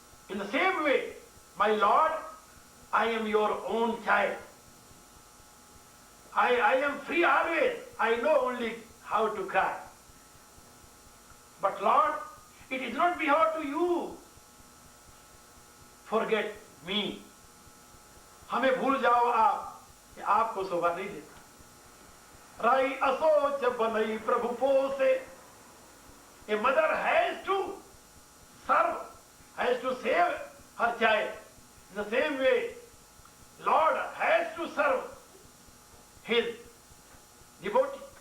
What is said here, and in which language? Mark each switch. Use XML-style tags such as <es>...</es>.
<en>In the same way, my Lord, I am your own child. I am free always. I know only how to cry. But Lord, it is not behalf to you. Forget me.</en> <hi>हमें भूल जाओ आप, कि आपको शोभा नहीं देता। राई असोच बनई प्रभु पोसे।</hi> <en>A mother has to serve, has to save her child. In the same way, Lord has to serve his devotee.</en>